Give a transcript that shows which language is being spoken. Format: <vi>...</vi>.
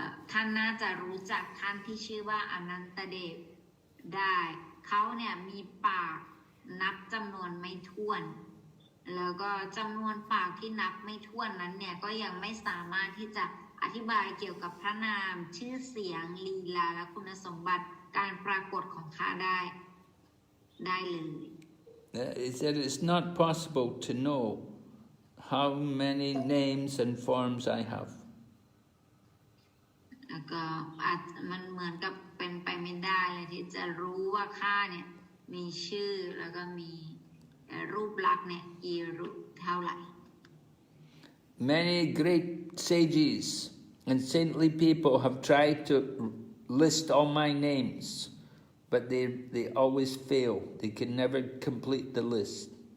<th>ท่านน่าจะรู้จักท่านที่ชื่อว่าอนันตเดชได้เขาเนี่ยมีปากนับจำนวนไม่ถ้วนแล้วก็จำนวนปากที่นับไม่ถ้วนนั้นเนี่ยก็ยังไม่สามารถที่จะอธิบายเกี่ยวกับพระนามชื่อเสียงลีลาและคุณสมบัติการปรากฏของข้าได้เลย</th> <en>He said it's not possible to know how many names and forms I have.</en> <th>แล้วก็มันเหมือนกับเป็นไปไม่ได้เลยที่จะรู้ว่าข้าเนี่ยมีชื่อแล้วก็มีรูปลักษณ์เนี่ยกี่รูปเท่าไหร่</th> <en>Many great sages and saintly people have tried to list all my names, but they always fail. They can never complete the list.</en>